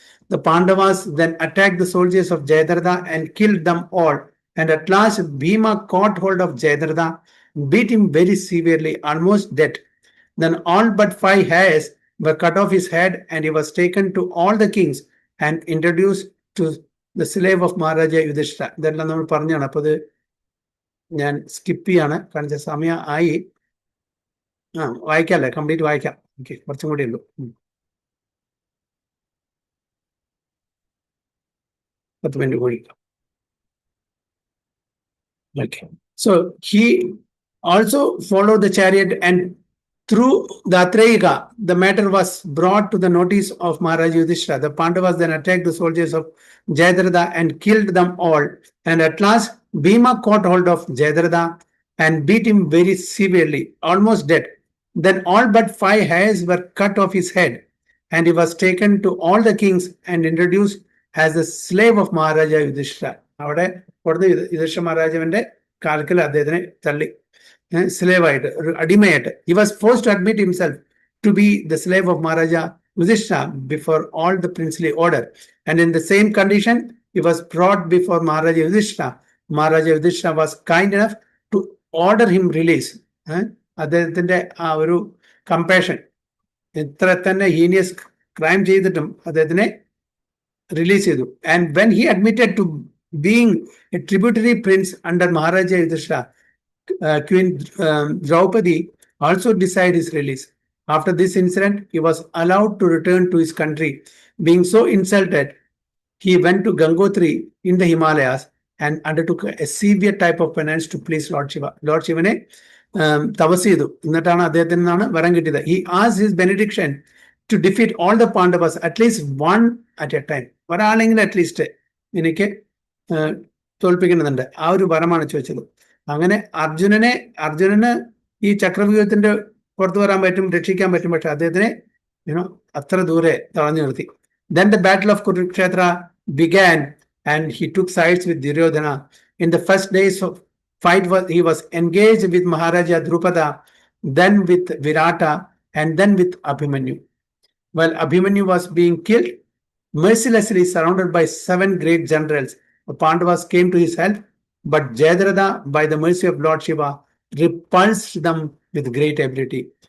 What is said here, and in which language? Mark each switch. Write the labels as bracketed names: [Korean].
[English] The Pandavas then attacked the soldiers of Jayadratha and killed them all. And at last, Bhima caught hold of Jayadratha, beat him very severely, almost dead. Then all but 5 hairs were cut off his head, and he was taken to all the kings and introduced to the slave of Maharaja Yudhishthira. [Malayalam] ഇതെല്ലാം നമ്മൾ പറഞ്ഞാണ്. അപ്പോൾ ഇത് ഞാൻ skip ചെയ്യാണ്, കാരണം സമയം ആയി. വായിക്കാല്ലേ? കംപ്ലീറ്റ് വായിക്കാം. ഓക്കെ, കുറച്ചും കൂടി ഉള്ളൂ. 10 മിനിറ്റ് കൂടി. [English] Okay. So he also followed the chariot, and through Datreyuga, the matter was brought to the notice of Maharaja Yudhishthira. The Pandavas then attacked the soldiers of Jayadratha and killed them all. And at last, Bhima caught hold of Jayadratha and beat him very severely, almost dead. Then all but 5 hairs were cut off his head, and he was taken to all the kings and introduced as the slave of Maharaja Yudhishthira. [Malayalam] അവിടെ കൊടുത്ത് യുധിഷ്ഠിര മഹാരാജാവിന്റെ കാൽക്കൽ അദ്ദേഹത്തിനെ തള്ളി, slave ആയിട്ട്, ഒരു അടിമയായിട്ട്. [English] He was forced to admit himself to be the slave of Maharaja Yudhishthira before all the princely order. And in the same condition, he was brought before Maharaja Yudhishthira. Maharaja Yudhishthira was kind enough to order him release. [Malayalam] അദ്ദേഹത്തിന്റെ ആ ഒരു compassion, ഇത്ര തന്നെ [English] heinous crime [Malayalam] ചെയ്തിട്ടും അദ്ദേഹത്തിനെ release ചെയ്തു. [English] And when he admitted to being a tributary prince under Maharaja Yudhishthira, Queen Draupadi also decided his release. After this incident, he was allowed to return to his country. Being so insulted, he went to Gangotri in the Himalayas and undertook a severe type of penance to please Lord Shiva. [Malayalam] Lord Shivane തപസ് ചെയ്തു. എന്നിട്ടാണ് അദ്ദേഹത്തിന് നിന്നാണ് വരം കിട്ടിയത്. [English] He asked his benediction to defeat all the Pandavas, at least one at a time. [Malayalam] ഒരാളെങ്കിലും at least എനിക്ക് തോൽപ്പിക്കണമെന്നുണ്ട്. ആ ഒരു വരമാണ് ചോദിച്ചത്. അങ്ങനെ അർജുനന് ഈ ചക്രവ്യൂഹത്തിന്റെ പുറത്തു വരാൻ പറ്റും, രക്ഷിക്കാൻ പറ്റും. പക്ഷെ അദ്ദേഹത്തിനെ അത്ര ദൂരെ തടഞ്ഞു നിർത്തി. [English] Then the battle of Kurukshetra began, and he took sides with Duryodhana. In the first days of fight he was engaged with Maharaja Drupada, then with Virata, and then with Abhimanyu. While Abhimanyu was being killed, mercilessly surrounded by 7 great generals, the Pandavas came to his help, but Jayadratha, by the mercy of Lord Shiva, repulsed them with great ability.